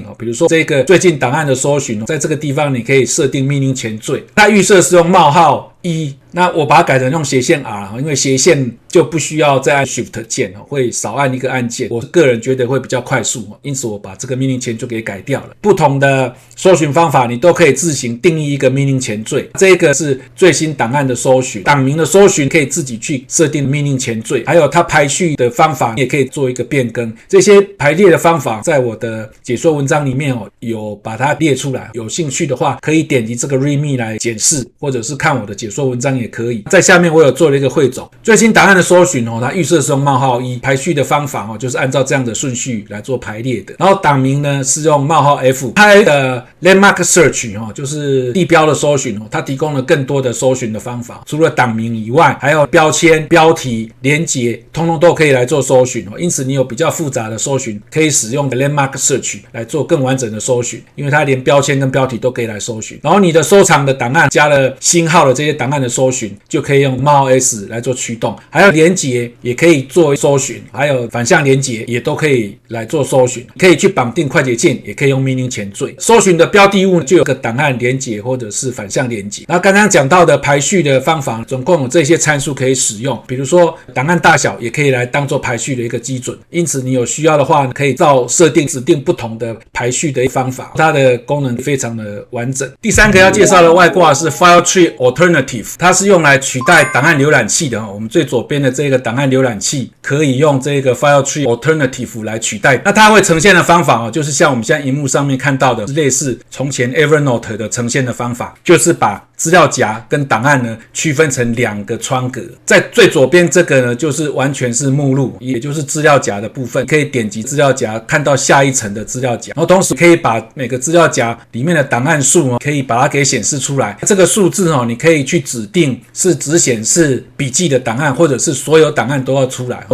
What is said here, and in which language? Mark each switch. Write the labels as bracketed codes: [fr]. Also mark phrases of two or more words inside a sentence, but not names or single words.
[zh] 比如說這個最近檔案的搜尋，在這個地方你可以設定命令前綴，它預設是用冒號1，那我把它改成用斜線 R， 因為斜線就不需要再按 Shift 鍵，會少按一個按鍵，我個人覺得會比較快速，因此我把這個命令前綴給改掉了。不同的搜尋方法你都可以自行定義一個命令前綴，這個是最新檔案的搜尋，檔名的搜尋可以自己去設定命令前綴，還有它排序的方法也可以做一個變更。這些排列的方法在我的解說文章裡面有把它列出來，有興趣的話可以點擊這個 README 來檢視，或者是看我的解说文章也可以。在下面我有做了一個匯总，最新檔案的搜尋它預設是用冒號1，排序的方法就是按照這樣的順序來做排列的。然後檔名呢是用冒號 F。它的 Landmark Search 就是地標的搜尋它提供了更多的搜尋的方法，除了檔名以外，還有標籤、標題、連結，通通都可以來做搜尋。因此你有比較複雜的搜尋，可以使用 Landmark Search 來做更完整的搜尋，因為它連標籤跟標題都可以來搜尋。然後你的收藏的檔案加了星號的這些檔案的搜尋，就可以用冒號 S 來做驅動，還有連結也可以做搜尋，還有反向連結也都可以來做搜尋，可以去綁定快捷鍵，也可以用命令前缀。搜尋的標的物就有個檔案連結或者是反向連結。那剛剛講到的排序的方法，總共有這些參數可以使用，比如說檔案大小也可以來當做排序的一個基準，因此你有需要的話，可以照設定指定不同的排序的方法，它的功能非常的完整。第三個要介紹的外掛是 File Tree Alternative，它是用來取代檔案瀏覽器的。我們最左邊的這個檔案瀏覽器可以用這個 File Tree Alternative 來取代。那它會呈現的方法就是像我們現在熒幕上面看到的，類似從前 Evernote 的呈現的方法，就是把資料夾跟檔案呢區分成2個窗格。在最左邊這個呢，就是完全是目錄，也就是資料夾的部分，可以點擊資料夾看到下一層的資料夾，然後同時可以把每個資料夾裡面的檔案數可以把它給顯示出來。這個數字你可以去指定是只顯示筆記的檔案，或者是所有檔案都要出來。